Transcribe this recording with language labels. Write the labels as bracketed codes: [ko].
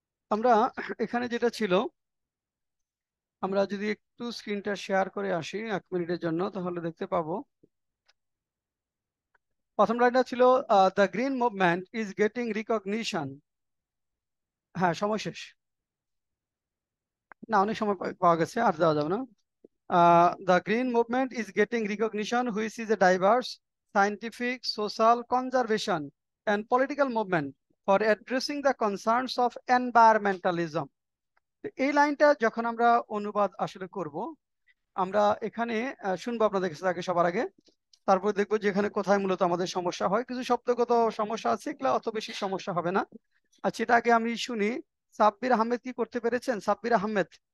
[bn] আমরা এখানে যেটা ছিল, আমরা যদি একটু স্ক্রিনটা শেয়ার করে আসি 1 মিনিটের জন্য, তাহলে দেখতে পাবো প্রথম লাইনটা ছিল [en] The green movement is getting recognition. [bn] হ্যাঁ, সময় শেষ। না, অনেক সময় পাওয়া গেছে, আর দেওয়া যাবে না। [en] The green movement is getting recognition, which is a diverse, scientific, social, conservation, and political movement for addressing the concerns of environmentalism. [bn] তো এই লাইনটা যখন আমরা অনুবাদ আসলে করব, আমরা এখানে শুনবো আপনাদের কাছে আগে, সবার আগে, তারপর দেখবো যে এখানে কোথায় মূলত আমাদের সমস্যা হয়। কিছু শব্দগত সমস্যা আছে, এগুলো অত বেশি সমস্যা হবে না। আচ্ছা, এটা আগে আমি শুনি। সাব্বির আহমেদ কি করতে পেরেছেন? সাব্বির আহমেদ।